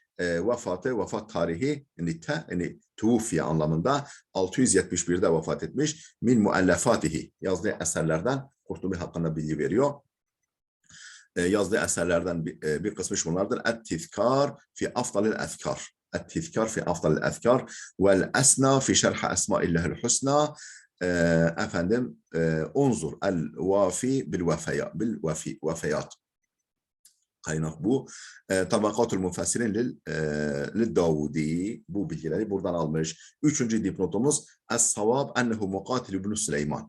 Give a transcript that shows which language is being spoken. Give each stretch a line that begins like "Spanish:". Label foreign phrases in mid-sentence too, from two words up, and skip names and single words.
Turkish: Vefat tarihi yani tufiye anlamında 671'de vefat etmiş.
Arabic: من مؤلفاته,
Turkish: yazdığı eserlerden Kurtubi hakkında bilgi veriyor. Yazdığı eserlerden bir kısmı şunlardır. Et-Tizkar fi afdalil ezkar.
Arabic: التذكار في أفضل الأذكار والأسنى في شرح أسماء الله الحسنى.
Turkish: efendim unzur el vafi bil vefayat. Kaynak bu. Tabakatul Mufassirin lil Davudi. Bu bilgileri buradan almış. Üçüncü dipnotumuz
Arabic: الصواب أنه
Turkish: Mukatil ibn Süleyman.